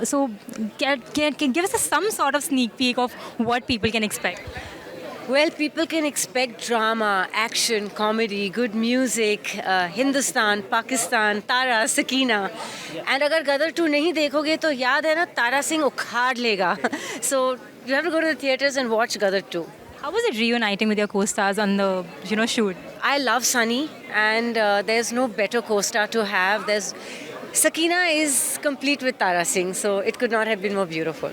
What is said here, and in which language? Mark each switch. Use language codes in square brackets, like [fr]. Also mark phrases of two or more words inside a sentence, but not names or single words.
[en] So can give us some sort of sneak peek of what people can expect? Well, people can expect drama, action, comedy, good music, Hindustan, Pakistan, Tara, Sakina. [hi] And अगर गदर 2 नहीं देखोगे, तो याद है ना, तारा सिंह उखाड़ लेगा. [en] So you have to go to the theatres and watch Gadar 2. How was it reuniting with your co-stars on the shoot? I love Sunny, and there's no better co-star to have. Sakina is complete with Tara Singh, so it could not have been more beautiful.